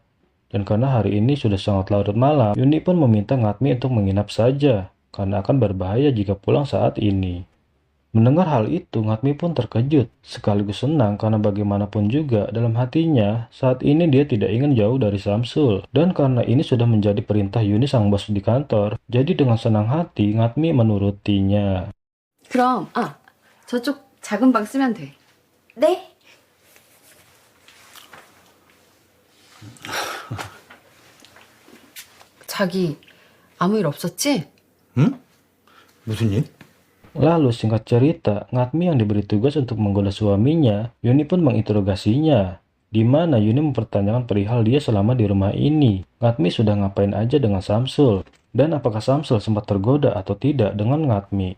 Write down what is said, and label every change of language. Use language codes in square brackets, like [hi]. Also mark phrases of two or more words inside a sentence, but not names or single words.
[id] Dan karena hari ini sudah sangat larut malam, Yuni pun meminta Ngatmi untuk menginap saja, karena akan berbahaya jika pulang saat ini. Mendengar hal itu, Ngatmi pun terkejut, sekaligus senang karena bagaimanapun juga dalam hatinya, saat ini dia tidak ingin jauh dari Samsul. Dan karena ini sudah menjadi perintah Yuni sang bos di kantor, jadi dengan senang hati Ngatmi menurutinya. [ko] 그럼, 저쪽 작은 방 쓰면 돼. 네. 자기, 아무 일 없었지? 응? 무슨 일? [id] Lalu singkat cerita, Ngatmi yang diberi tugas untuk menggoda suaminya, Yuni pun menginterogasinya, di mana Yuni mempertanyakan perihal dia selama di rumah ini. Ngatmi sudah ngapain aja dengan Samsul, dan apakah Samsul sempat tergoda atau tidak dengan Ngatmi.